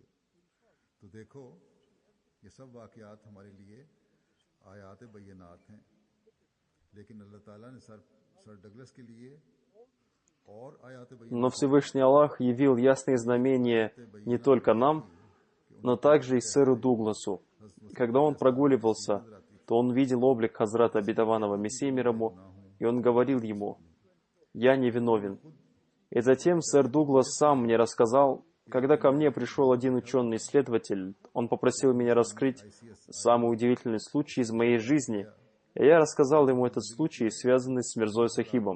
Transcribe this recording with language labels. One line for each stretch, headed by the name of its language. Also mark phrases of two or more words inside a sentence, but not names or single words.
Urdu: تو دیکھو یہ سب واقعات ہمارے لیے آیات بینات ہیں، لیکن اللہ تعالیٰ نے سر ڈگلس کے لیے اور آیات
Russian: Но Всевышний Аллах явил ясные знамения не только нам, но также и сэру Дугласу. Когда он прогуливался, то он видел облик Хазрата Обетованного Мессии мир ему, и он говорил ему: «Я невиновен». И затем сэр Дуглас сам мне рассказал, когда ко мне пришел один ученый-исследователь, он попросил меня раскрыть самый удивительный случай из моей жизни, и я рассказал ему этот случай, связанный с Мирзой Сахибом.